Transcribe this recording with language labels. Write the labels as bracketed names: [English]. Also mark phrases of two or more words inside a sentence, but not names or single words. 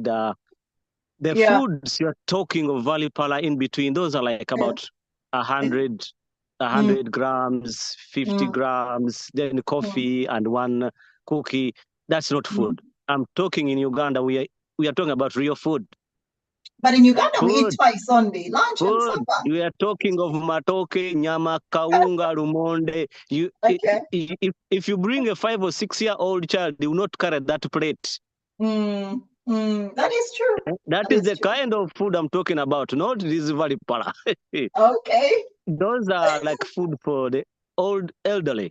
[English] The foods you're talking of Valipala in between, those are like about 100 grams, 50 grams, then coffee and one cookie. That's not food. I'm talking in Uganda, we are talking about real food. But in Uganda, we eat twice only, lunch and Food. supper. We are talking of matoke, nyama, kaunga, rumonde. If you bring a 5 or 6-year-old child, they will not carry that plate. That is true. That is the kind of food I'm talking about, not this Valipala. Okay. Those are like food for the elderly.